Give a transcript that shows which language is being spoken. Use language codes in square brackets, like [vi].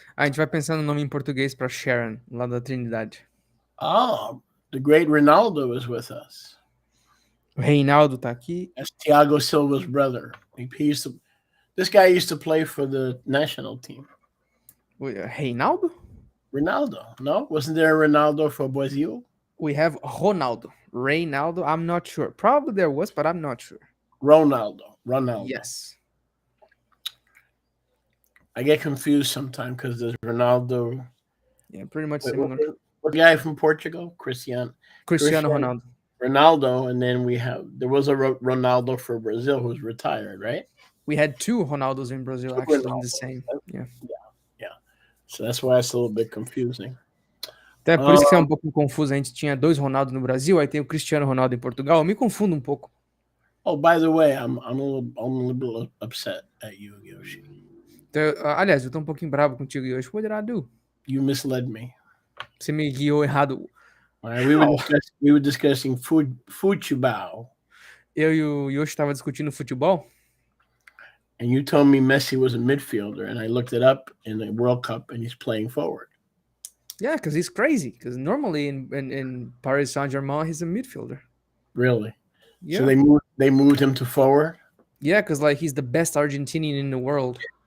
[pt] A gente vai pensando no nome em português pra Sharon, lá da Trindade. [en] Oh, the great Ronaldo is with us. [pt] O Reinaldo tá aqui. [en] That's Thiago Silva's brother. This guy used to play for the national team. Reinaldo? Ronaldo, no? Wasn't there a Ronaldo for Brazil? We have Ronaldo. Reinaldo, I'm not sure. Probably there was, but I'm not sure. Ronaldo. Yes. I get confused sometimes because there's Ronaldo. Yeah, pretty much Wait, similar. what guy from Portugal? Cristiano Ronaldo. Ronaldo, and then there was a Ronaldo for Brazil who's retired, right? We had two Ronaldos in Brazil actually in the same. Yeah. So that's why it's a little bit confusing. [pt] Até por isso que é um pouco confuso. A gente tinha dois Ronaldo no Brasil, aí tem o Cristiano Ronaldo em Portugal. Eu me confundo um pouco. [en] Oh, by the way, I'm a little bit upset at you, Yoshi. [pt] Então, aliás, eu tô um pouquinho bravo contigo, Yoshi. [en] What did I do? You misled me. [pt] Você me guiou errado. [en] Right, we were discussing futebol. [pt] Eu e o Yoshi estava discutindo futebol. [en] And you told me Messi was a midfielder, and I looked it up in the World Cup, and he's playing forward. Yeah, because he's crazy. Because normally in Paris Saint-Germain, he's a midfielder. Really? Yeah. So they moved him to forward? Yeah, because like he's the best Argentinian in the world.